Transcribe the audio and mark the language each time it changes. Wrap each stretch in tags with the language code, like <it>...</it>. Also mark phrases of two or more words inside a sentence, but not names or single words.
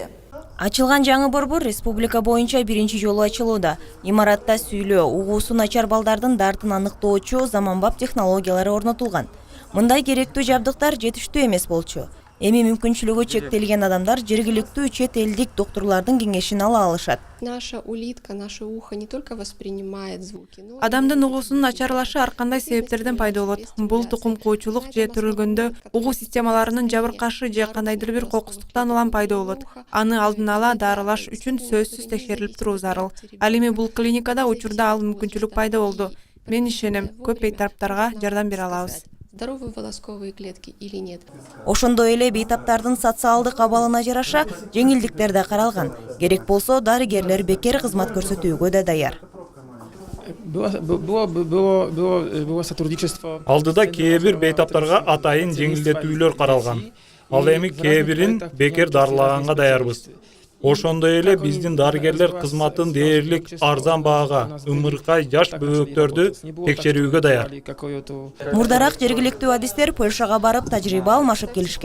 <ky>Ачылган жаңы борбор республика боюнча биринчи жолу ачылууда. Имаратта сүйлөө, угуусу начар балдардын дартын аныктоочу заманбап технологиялары орнотулган. Мындай керектүү жабдыктар жетиштүү эмес болчу. Эми мүмкүнчүлүгү чектелген адамдар жергиликтүү чет элдик доктурлардын кеңешин ала алышат.</ky> <ru>Наша улитка, наше ухо не только воспринимает звуки, но</ru> <ky>Адамдын угуусунун начарлашы ар кандай себептерден пайда болот. Бул тукум куучулук же төрөлгөндө угуу системаларынын жабыркашы же кандайдыр бир кокустуктан улам пайда болот. Аны алдын ала дарылаш үчүн сөзсүз текшерилип туруу зарыл. Ал эми бул клиникада учурда ал мүмкүнчүлүк пайда болду. Мен ишенем, көп бейтараптарга жардам бере алабыз.</ky> <ru>здоровые волосковые клетки или нет.</ru> <ky>Ошондой эле бейтаптардын социалдык абалына жараша жеңилдиктер да каралган. Керек болсо дарыгерлер бекер кызмат көрсөтүүгө да даяр.</ky> <ru>Было сотрудничество.</ru> <ky>Алдыда кээ бир бейтаптарга атайын жеңилдетүүлөр каралган. Ал эми кээ бирин бекер дарылаганга даярбыз. Ошондой эле биздин дарыгерлер кызматын дээрлик арзан баага ымыркай жаш бөбөктөрдү текшерүүгө даяр. Мурдараак жергиликтүү адистер Польшага барып тажрыйба алмашып келишкен.</ky>